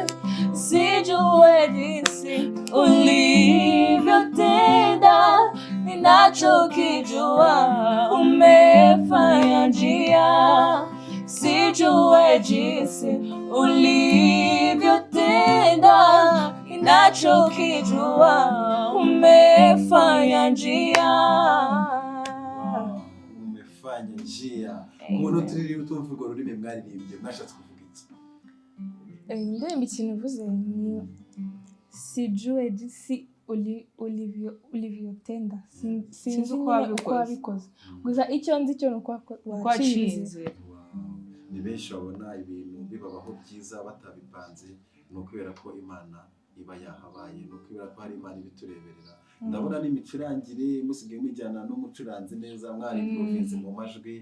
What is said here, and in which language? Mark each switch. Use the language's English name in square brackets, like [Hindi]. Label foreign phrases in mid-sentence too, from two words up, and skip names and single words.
[Swahili] Sijue jinsi ulivyotenda ninachokijua umefanya njia. Sijue jinsi ulivyotenda ninachokijua umefanya njia. Umefanya njia. [Kinyarwanda] Umuntu turi utumva urwo rurimi mwaririmbye mwashatse kuvuga iki? Indirimbo ikintu ivuze ni [Swahili] sijue jinsi ulivyotenda. [Kinyarwanda] Sinzi uko wabikoze. Gusa icyo nzi cyo nuko wacinze. Ni benshi babona ibintu bibabaho byiza batabipanze, no kubera ko Imana iba yahabaye, no kubera ko hari Imana ibitureberera. Ndabona n'imicurangire musigaye mujyana n'umucuranzi neza, mwari province mu majwi.